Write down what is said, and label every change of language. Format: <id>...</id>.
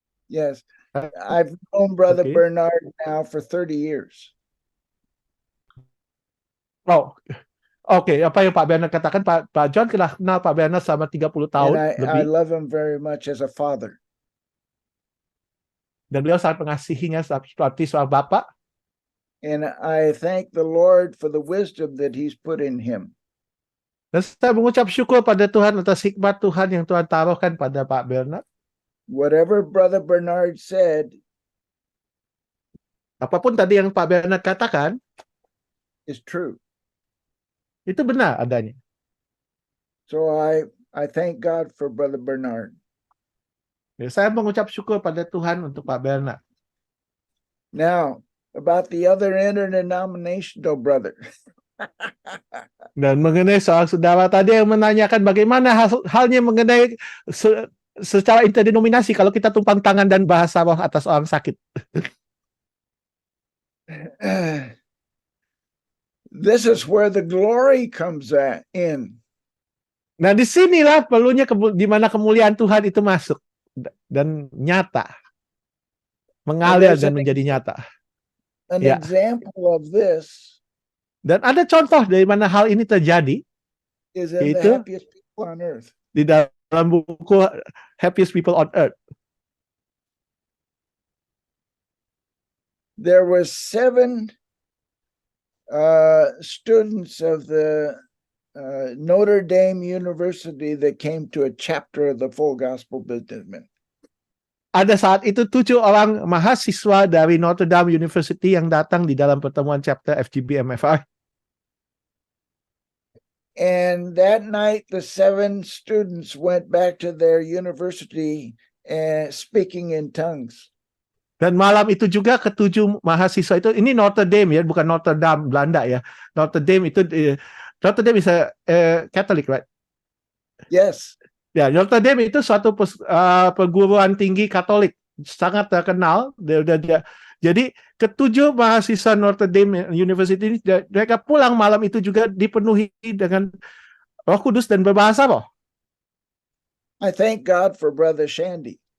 <en>Yes. I've known Brother Bernard now for 30 years.</en> <id>Oh, oke. Apa yang Pak Bernard katakan, Pak John kenal Pak Bernard selama 30 tahun</id> <en>And I love him very much as a father.</en> <id>Dan beliau sangat mengasihinya seperti seorang bapak.</id> <en>And I thank the Lord for the wisdom that He's put in him.</en> <id>Dan saya mengucap syukur pada Tuhan atas hikmat Tuhan yang Tuhan taruhkan pada Pak Bernard.</id> <en>Whatever Brother Bernard said,</en> <id>apapun tadi yang Pak Bernard katakan,</id> <en>is true.</en> <id>Itu benar adanya.</id> <en>So I thank God for Brother Bernard.</en> <id>Ya, saya mengucap syukur pada Tuhan untuk Pak Bernard.</id> <en>Now, about the other interdenominational brother.</en> <id>Dan mengenai soal saudara tadi yang menanyakan bagaimana halnya mengenai secara interdenominasi kalau kita tumpang tangan dan bahasa roh atas orang sakit.</id> <en>This is where the glory comes in.</en> <id>Nah, disinilah perlunya di mana kemuliaan Tuhan itu masuk dan nyata, mengalir dan menjadi nyata.</id> <en>An Yeah. example of this</en> <id>Dan ada contoh dari mana hal ini terjadi</id> <en>is in the</en> <id>Yaitu-</id> <en>happiest people on earth.</en> <id>di dalam buku Happiest People on Earth.</id> <en>There were 7 students of the Notre Dame University that came to a chapter of the Full Gospel Businessmen.</en> <id>Ada saat itu 7 orang mahasiswa dari Notre Dame University yang datang di dalam pertemuan chapter FGB MFI.</id> <en>And that night, the 7 students went back to their university and speaking in tongues.</en> <id>Dan malam itu juga ke-7 mahasiswa itu, ini Notre Dame ya, bukan Notre Dame Belanda ya.</id> <en>Notre Dame itu Notre Dame is a Catholic, right? Yes.</en> <id>Ya, Notre Dame itu suatu perguruan tinggi Katolik, sangat terkenal. Jadi ke-7 mahasiswa Notre Dame University ini, mereka pulang malam itu juga dipenuhi dengan Roh Kudus dan berbahasa loh.</id> <en>I thank God for Brother Sandy.</en>